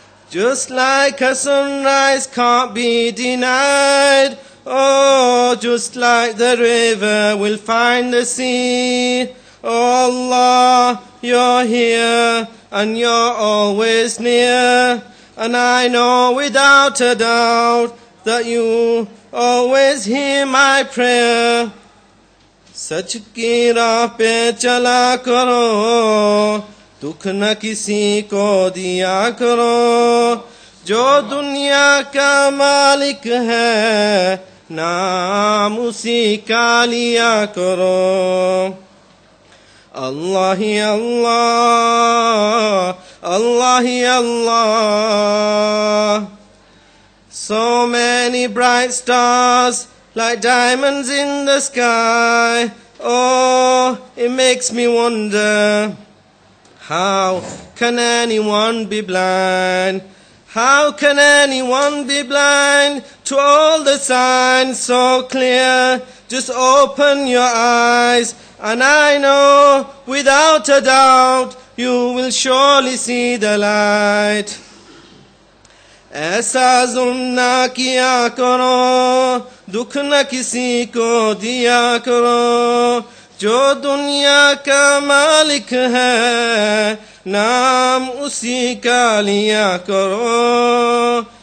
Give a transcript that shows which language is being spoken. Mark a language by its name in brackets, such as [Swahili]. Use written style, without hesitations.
[English] Just like a sunrise can't be denied, oh, just like the river will find the sea. Oh Allah, you're here and you're always near, and I know without a doubt that you always hear my prayer. [Urdu] سچ کی راہ پہ چلا کرو, دکھ نہ کسی کو دیا کرو, جو دنیا کا مالک ہے نام اسی کا لیا کرو. اللہ ہی اللہ, اللہ ہی اللہ. [English] So many bright stars like diamonds in the sky. Oh, it makes me wonder, how can anyone be blind? How can anyone be blind to all the signs so clear? Just open your eyes and I know without a doubt you will surely see the light. [Urdu] ایسا ظلم نہ کیا کرو, دکھ نہ کسی کو دیا کرو, جو دنیا کا مالک ہے نام اسی کا لیا کرو.